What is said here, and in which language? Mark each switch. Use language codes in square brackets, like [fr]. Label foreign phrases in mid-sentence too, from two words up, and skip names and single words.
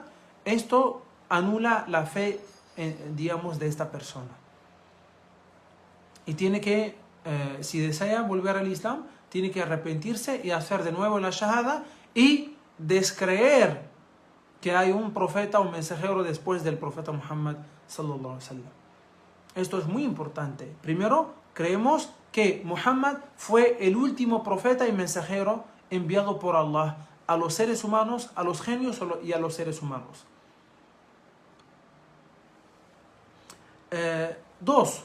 [es] Esto anula la fe, de esta persona. Y tiene que, si desea volver al Islam, tiene que arrepentirse y hacer de nuevo la shahada y descreer que hay un profeta o mensajero después del profeta Muhammad [ar] صلى الله عليه وسلم. [es] Esto es muy importante. Primero, creemos que Muhammad fue el último profeta y mensajero enviado por Allah a los seres humanos, a los genios y a los seres humanos. 2.